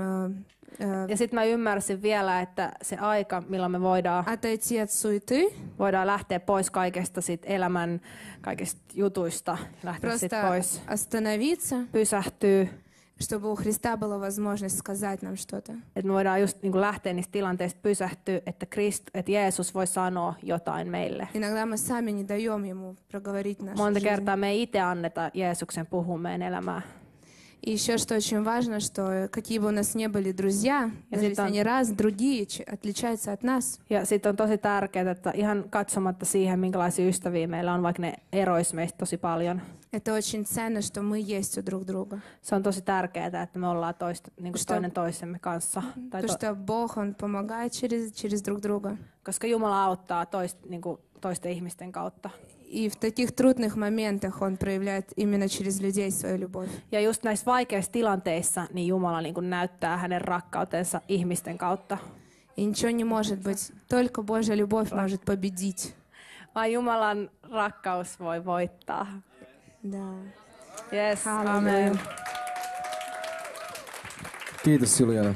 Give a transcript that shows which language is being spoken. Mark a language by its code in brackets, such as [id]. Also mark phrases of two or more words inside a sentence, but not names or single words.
[fi] Ja sitten mä ymmärsin vielä, että se aika, milloin me voidaan [ru] отойти от суеты, [fi] lähteä pois kaikesta sit elämän kaikista jutuista, lähteä sit [ru] просто [fi] pois, [ru] остановиться, [fi] pysähtyä, [ru] чтобы у Христа была возможность сказать нам что-то. [fi] että me voidaan just niin kuin lähteä niistä tilanteista pysähtyä, että Jeesus voi sanoa jotain meille. [ru] Иногда мы сами не даем Ему проговорить нашу [fi] Monta [ru] жизнь. [fi] kertaa me ei itse anneta Jeesuksen puhua meidän elämää. [ru] И еще что очень важно, что какие бы у нас не были друзья, даже если они другие, отличаются от нас, [fi] Ja sitten on tosi tärkeää, että ihan katsomatta siihen, minkälaisia ystäviä meillä on, vaikka ne erois meistä tosi paljon. [ru] это очень ценно, что мы есть у друг друга. [fi] Se on tosi tärkeää, että me ollaan niin kuin toinen toisemme kanssa. Tai [ru] Потому что Бог, Он помогает через друг друга. [fi] koska Jumala auttaa niin kuin toisten ihmisten kautta. [ru] И в таких трудных моментах Он проявляет именно через людей свою любовь. [fi] Ja just näissä vaikeissa tilanteissa niin Jumala niin kuin näyttää hänen rakkautensa ihmisten kautta. [ru] И ничего не может быть. Только Божья любовь может победить. [fi] Vain Jumalan rakkaus voi voittaa. [ru] Да. [en] Yes, [fi] Halleluja. amen. Kiitos Juliana.